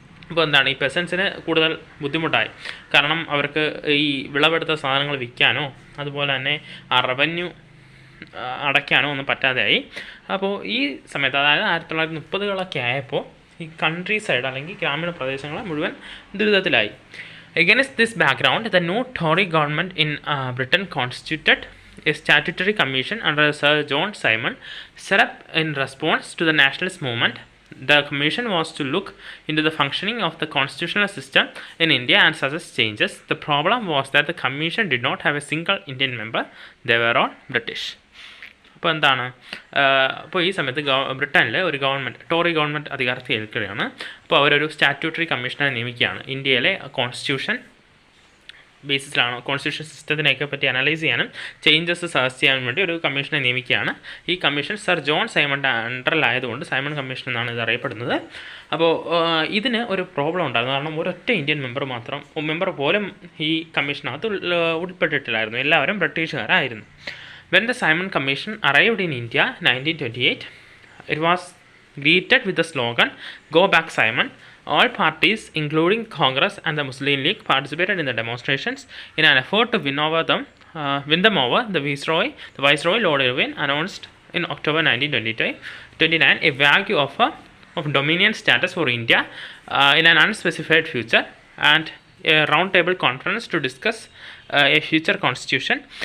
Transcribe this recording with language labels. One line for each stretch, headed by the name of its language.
Malayalam: ഇപ്പോൾ എന്താണ്, ഈ പെസൻസിന് കൂടുതൽ ബുദ്ധിമുട്ടായി. കാരണം അവർക്ക് ഈ വിളവെടുത്ത സാധനങ്ങൾ വിൽക്കാനോ അതുപോലെ തന്നെ ആ റവന്യൂ അടയ്ക്കാനോ ഒന്നും പറ്റാതെയായി. അപ്പോൾ ഈ സമയത്ത്, അതായത് 1930 ആയപ്പോൾ ഈ കൺട്രി സൈഡ് അല്ലെങ്കിൽ ഗ്രാമീണ പ്രദേശങ്ങൾ മുഴുവൻ ദുരിതത്തിലായി.
English: Against this background, the new Tory government in Britain constituted a statutory commission under Sir John Simon, set up in response to the nationalist movement. The commission was to look into the functioning of the constitutional system in India and suggest changes. The problem was that the commission did not have a single Indian member. They were all British.
Malayalam: അപ്പോൾ എന്താണ്, അപ്പോൾ ഈ സമയത്ത് ബ്രിട്ടനിൽ ഒരു government, Tory government അധികാരത്തിൽ ഏൽക്കുകയാണ്. അപ്പോൾ അവരൊരു സ്റ്റാറ്റ്യൂട്ടറി കമ്മീഷനെ നിയമിക്കുകയാണ്. ഇന്ത്യയിലെ കോൺസ്റ്റിറ്റ്യൂഷൻ ബേസിസിലാണ്, കോൺസ്റ്റിറ്റ്യൂഷൻ സിസ്റ്റത്തിനെയൊക്കെ പറ്റി അനലൈസ് ചെയ്യാനും ചേഞ്ചസ് സജസ്റ്റ് ചെയ്യാനും വേണ്ടി ഒരു കമ്മീഷനെ നിയമിക്കുകയാണ്. ഈ commission sir John സൈമണിൻ്റെ അണ്ടറിലായതുകൊണ്ട് Simon commission എന്നാണ് ഇത് അറിയപ്പെടുന്നത്. അപ്പോൾ ഇതിന് ഒരു പ്രോബ്ലം ഉണ്ടായിരുന്നു. കാരണം ഒരൊറ്റ ഇന്ത്യൻ മെമ്പർ പോലും ഈ കമ്മീഷനകത്ത് ഉൾപ്പെട്ടിട്ടില്ലായിരുന്നു. എല്ലാവരും ബ്രിട്ടീഷുകാരായിരുന്നു.
English: When the Simon Commission arrived in India 1928, it was greeted with the slogan, "Go back Simon." All parties, including Congress and the Muslim League, participated in the demonstrations. In an effort to win them over, the Viceroy Lord Irwin announced in October 1929 a vague offer of dominion status for India in an unspecified future, and a roundtable conference to discuss a future constitution.